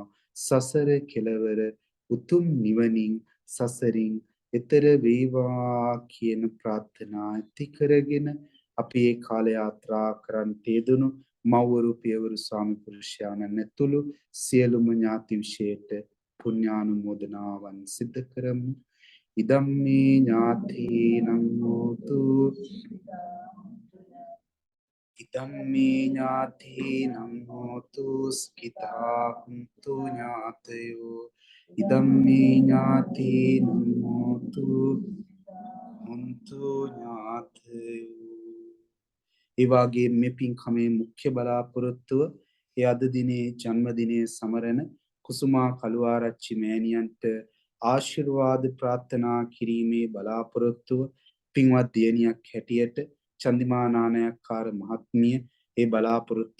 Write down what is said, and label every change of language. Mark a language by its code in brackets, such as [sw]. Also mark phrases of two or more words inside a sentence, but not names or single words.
[si] සසර කෙලවර උතුම් නිවනින් සසරින් එතර වේවා කියන ප්‍රාර්ථනා ඇති කරගෙන අපි මේ කාල යාත්‍රා කරන්ට යෙදුණු මව්වරු පියවරු ස්වාමි පුරුෂයාණන් ඇතුළු සියලුම ඥාති විශේෂයට පුණ්‍යානුමෝදනාවන් සිදු කරමු. [pi] ඉදම්මේ ඥාතීනං හෝතු ඉදම්මේ ඥාතීනං හෝතු ස්කිතා හුන්තු ඥාතයෝ ඉදම්මේ ඥාතීනං හෝතු හුන්තු ඥාතයෝ. [si] ඒ වගේ මේ පින්කමේ මුඛ්‍ය බලාපොරොත්තුව ඒ අද දිනේ ජන්මදිනයේ සමරන කුසුමා කළුආරච්චි මෑණියන්ට ආශිර්වාද ප්‍රාර්ථනා කිරීමේ බලාපොරොත්තුව පින්වත් දියණියක් හැටියට චන්දිමා නානයක්කාර මහත්මිය ඒ බලාපොරොත්තු